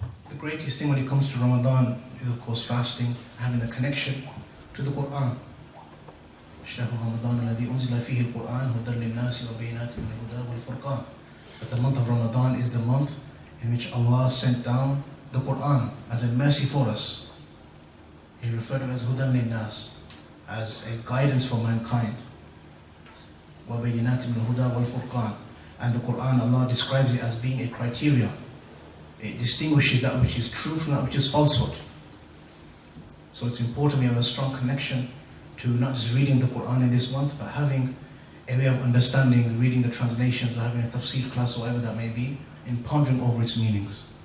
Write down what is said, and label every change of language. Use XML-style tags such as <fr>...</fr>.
<en>The greatest thing when it comes to Ramadan is of course fasting, having the connection to the Quran.</en> <ar>شهر رمضان الذي أنزل فيه القرآن هدى للناس وبينات من الهدى والفرقان.</ar> <en>But the month of Ramadan is the month in which Allah sent down the Quran as a mercy for us. He referred to it as</en> <ar>هدى للناس,</ar> <en>as a guidance for mankind.</en> <ar>وبينات من الهدى والفرقان.</ar> <en>And the Quran, Allah describes it as being a criteria. It distinguishes that which is true from that which is falsehood. So it's important we have a strong connection to not just reading the Quran in this month, but having a way of understanding, reading the translations, or having a tafsir class, or whatever that may be, and pondering over its meanings.</en>